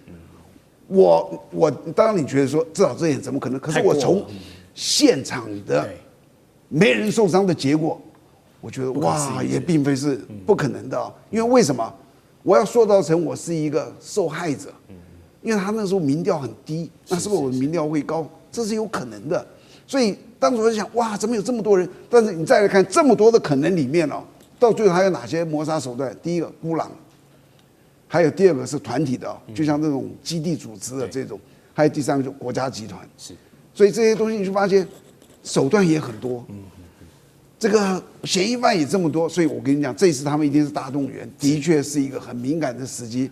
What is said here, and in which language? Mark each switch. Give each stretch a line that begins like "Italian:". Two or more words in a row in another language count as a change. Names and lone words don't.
Chinese: 我當然你覺得說自導自演怎麼可能？可是我從現場的沒人受傷的結果，我覺得哇，也並非是不可能的。因為為什麼？我要塑造成我是一個受害者，因為他那時候民調很低，那是不是我的民調會高？這是有可能的。所以當時我就想，哇，怎麼有這麼多人？但是你再來看這麼多的可能裡面到最後還有哪些謀殺手段？第一個孤狼，還有第二個是團體的，就像這種基地組織的這種，還有第三個就是國家集團。是，所以這些東西你就發現手段也很多，這個嫌疑犯也這麼多，所以我跟你講，這次他們一定是大動員，的確是一個很敏感的時機。